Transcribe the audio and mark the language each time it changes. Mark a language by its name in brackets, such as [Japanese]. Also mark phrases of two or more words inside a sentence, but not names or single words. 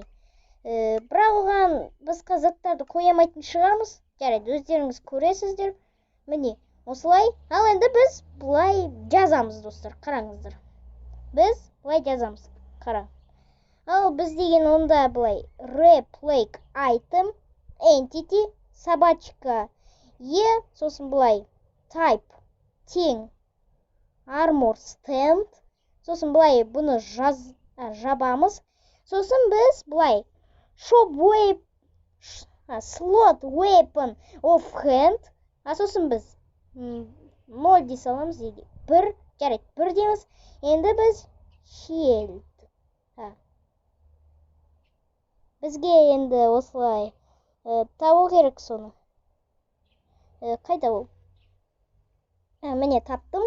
[Kazakh] Бірақ оған басқа заттарды қоямайтын шығармыз. Жарайды, өздеріңіз көресіздер. Міне, осылай. Ал енді біз бұлай жазамыз достар, қараңыздар. Біз бұлай жазамыз, қараң. Ал біз деген онда бұлай [English] replace item entity [Kazakh] собачка сосын бұлай type тең [English] armor stand, [Kazakh] сосын бұлай бұны жабамыз. Сосын біз бұлай [English] slot weapon of hand, [Kazakh] сосын біз 0 дей саламыз дейді. 1, жарайды, 1 дейміз. Енді біз shield. Бізге енді осылай табу керек соны. Қайда ол? Міне таптым.